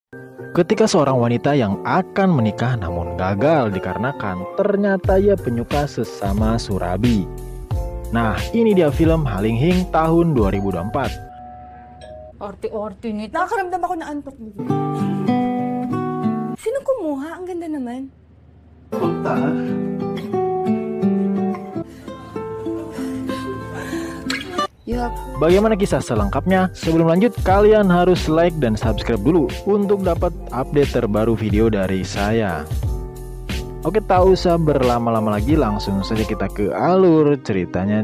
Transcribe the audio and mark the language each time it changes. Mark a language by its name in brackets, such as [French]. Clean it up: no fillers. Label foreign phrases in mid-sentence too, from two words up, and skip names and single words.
[Indonesian] Ketika seorang wanita yang akan menikah namun gagal dikarenakan ternyata ia penyuka sesama surabi. Nah, ini dia film Halinghing tahun 2024. [Filipino] Orte-orte nito. Nakakaramdam ako na antok. Sino kumuha? Ang ganda naman. Punta. [Indonesian] Bagaimana kisah selengkapnya? Sebelum lanjut, kalian harus like dan subscribe dulu untuk dapat update terbaru video dari saya. Oke, tak usah berlama-lama lagi, langsung saja kita ke alur ceritanya.